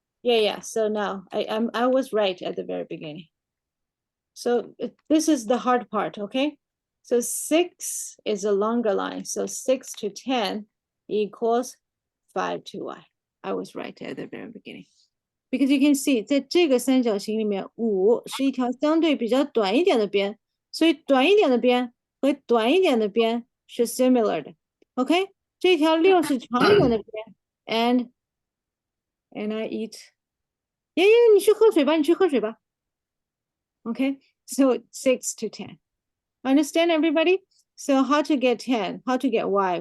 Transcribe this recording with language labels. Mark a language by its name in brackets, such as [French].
[English] Yeah. So now I was right at the very beginning. So this is the hard part, okay? So 6 is a longer line. So 6 to 10 equals 5 to y. I was right at the very beginning. Because you can see [Chinese] 在这个三角形里面，5是一条相对比较短一点的边，所以短一点的边和短一点的边是 similar 的。 OK， 这条6是长一点的边， [English] and I eat。 [Chinese] 爷爷，你去喝水吧，你去喝水吧。 [English] OK， so 6 to 10. Understand everybody? So how to get 10? How to get y?